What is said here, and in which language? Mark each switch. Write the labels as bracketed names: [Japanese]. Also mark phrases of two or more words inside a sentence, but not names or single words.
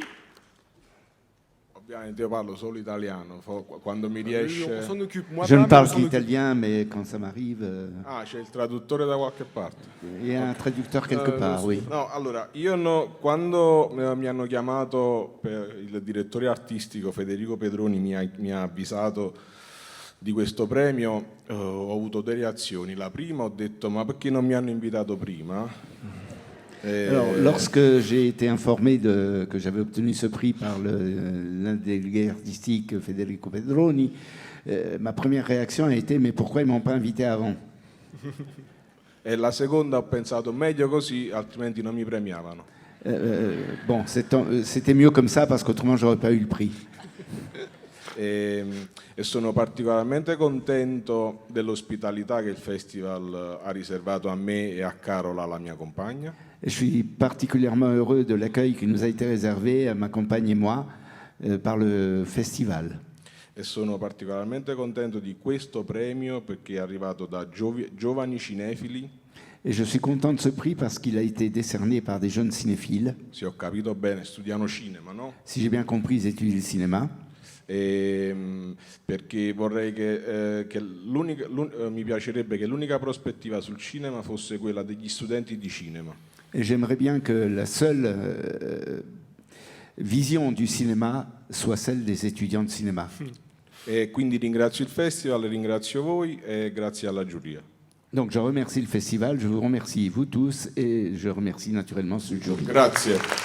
[Italian] Ovviamente io parlo solo italiano, quando mi [French] On [Italian] riesce... [French] s'en occupe. Moi, Je ne pas, parle mais on s'en occupe. qu'italien, mais quand ça m'arrive, [Italian] Ah, c'è il traduttore da qualche parte. [French] il y a un traducteur quelque part, oui. [Italian] No, allora, quando mi hanno chiamato, il direttore artistico Federico Pedroni mi ha avvisato di questo premio, ho avuto due reazioni. La prima, ho detto, ma perché non mi hanno invitato prima? [French] Alors, lorsque j'ai été informé que j'avais obtenu ce prix par l'un des délégués artistiques, Federico Pedroni, ma première réaction a été « mais pourquoi ils ne m'ont pas invité avant ?» [Italian] E la seconda, ho pensato, meglio così, altrimenti non mi premiavano. [French] Bon, c'était mieux comme ça parce qu'autrement je n'aurais pas eu le prix. [Italian] E sono particolarmente contento dell'ospitalità che il festival ha riservato a me e a Carola, la mia compagna. [French] Je suis particulièrement heureux de l'accueil qui nous a été réservé à ma compagne et moi par le festival. [Italian] E sono particolarmente contento di questo premio perché è arrivato da giovani cinefili. [French] Et je suis content de ce prix parce qu'il a été décerné par des jeunes cinéphiles. [Italian] Se ho capito bene, studiano cinema, no? [French] Si j'ai bien compris, ils étudient le cinéma. [Italian] Perché vorrei che mi piacerebbe che l'unica prospettiva sul cinema fosse quella degli studenti di cinema. [French] Et j'aimerais bien que la seule vision du cinéma soit celle des étudiants de cinéma. [Italian] E quindi ringrazio il festival, ringrazio voi e grazie alla giuria. [French] Donc je remercie le festival, je vous remercie vous tous et je remercie naturellement ce jury. [Italian] Grazie.